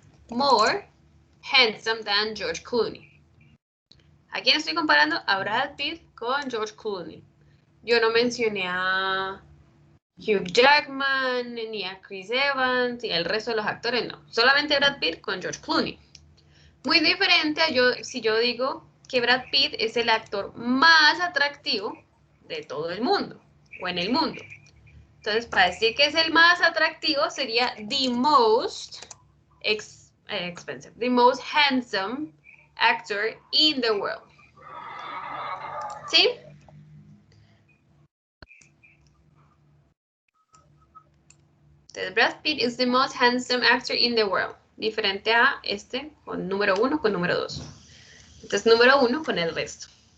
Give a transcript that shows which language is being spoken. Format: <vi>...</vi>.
<en>More handsome than George Clooney.</en> <es>¿A quién estoy comparando? A Brad Pitt con George Clooney. Yo no mencioné a Hugh Jackman, ni a Chris Evans, y el resto de los actores, no. Solamente Brad Pitt con George Clooney. Muy diferente a si yo digo que Brad Pitt es el actor más atractivo de todo el mundo, o en el mundo. Entonces, para decir que es el más atractivo sería</es> <en>the most expensive, the most handsome actor in the world.</en> <es>¿Sí?</es> <en>Entonces, Brad Pitt is the most handsome actor in the world.</en> <es>Diferente a este con número 1 con número 2. Entonces, número 1 con el resto.</es>